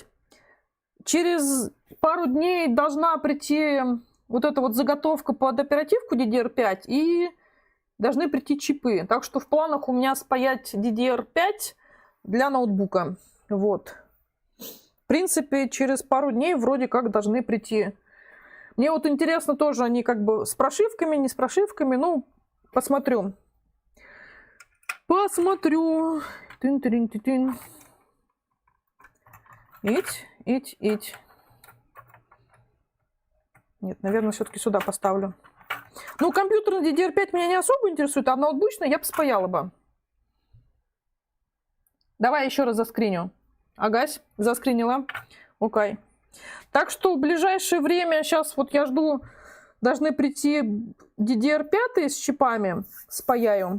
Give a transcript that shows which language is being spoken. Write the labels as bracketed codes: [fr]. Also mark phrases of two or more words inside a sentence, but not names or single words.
[ru] Через пару дней должна прийти вот эта вот заготовка под оперативку DDR5 и должны прийти чипы. Так что в планах у меня спаять DDR5 для ноутбука. Вот. В принципе, через пару дней вроде как должны прийти. Мне вот интересно тоже, они как бы с прошивками, не с прошивками. Ну, посмотрю. Тын-тын-тын-тын. Ить. Нет, наверное, все-таки сюда поставлю. Ну, компьютер на DDR5 меня не особо интересует, а ноутбучный я бы спаяла бы. Давай еще раз заскриню. Агась, заскринила. Окей. Так что в ближайшее время, сейчас вот я жду, должны прийти DDR5 с чипами, спаяю.